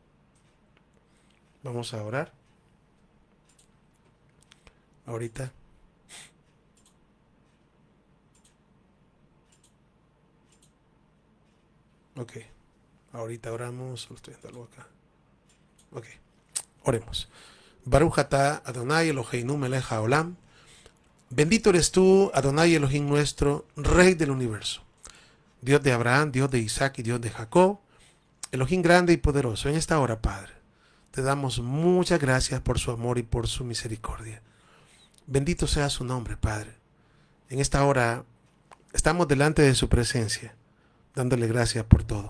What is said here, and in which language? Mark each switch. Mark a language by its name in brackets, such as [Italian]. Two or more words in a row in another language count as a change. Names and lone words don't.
[Spanish] Vamos a orar. Ahorita. Ok. Ahorita oramos. Estoy viendo algo acá. Ok. Oremos. [Hebrew] ברוך אתה אדוני אלוהינו מלך העולם. [Spanish] Bendito eres tú, Adonai Elohim nuestro, Rey del universo. Dios de Abraham, Dios de Isaac y Dios de Jacob. Elohim grande y poderoso. En esta hora, Padre, te damos muchas gracias por su amor y por su misericordia. Bendito sea su nombre, Padre. En esta hora estamos delante de su presencia, dándole gracias por todo.